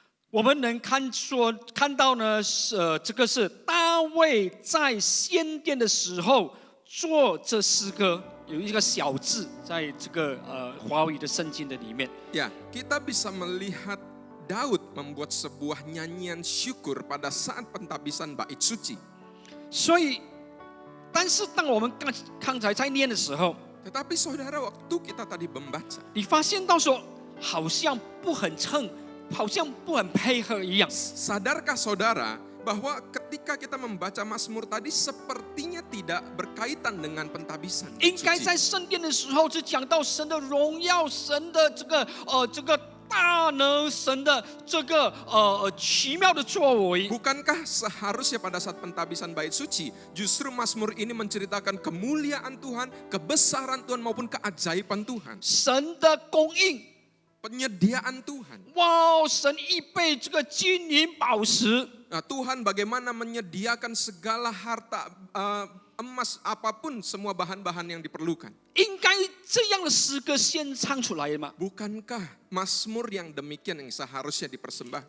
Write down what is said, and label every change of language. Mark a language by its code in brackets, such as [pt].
[zh] 我们能看到呢，这个是大卫在献殿的时候做这诗歌，有一个小字在这个华语的圣经的里面。 [id] ya, kita bisa melihat Daud membuat sebuah nyanyian syukur pada saat pentabisan bait suci. [zh] 所以，但是当我们刚才在念的时候， [id] Tetapi saudara, waktu kita tadi membaca, [zh] 你发现到说好像不很称，好像不很配合一样。 [id] sadarkah saudara bahwa ketika kita membaca Mazmur tadi sepertinya tidak berkaitan dengan pentabisan bait [zh] 应该 [id] suci. [zh] 在圣殿的时候，是讲到神的荣耀，神的这个大能，神的这个奇妙的作为。 [id] Bukankah seharusnya pada saat pentabisan bait suci, justru Mazmur ini menceritakan kemuliaan Tuhan, kebesaran Tuhan maupun keajaiban Tuhan, [zh] 神的供应， [id] penyediaan Tuhan. [zh] 哇！神预备这个金银宝石， [id] Nah, Tuhan bagaimana menyediakan segala harta, emas, apapun, semua bahan-bahan yang diperlukan. [zh] 应该这样的诗歌先唱出来嘛？ [id] Bukankah Mazmur yang demikian yang seharusnya dipersembahkan?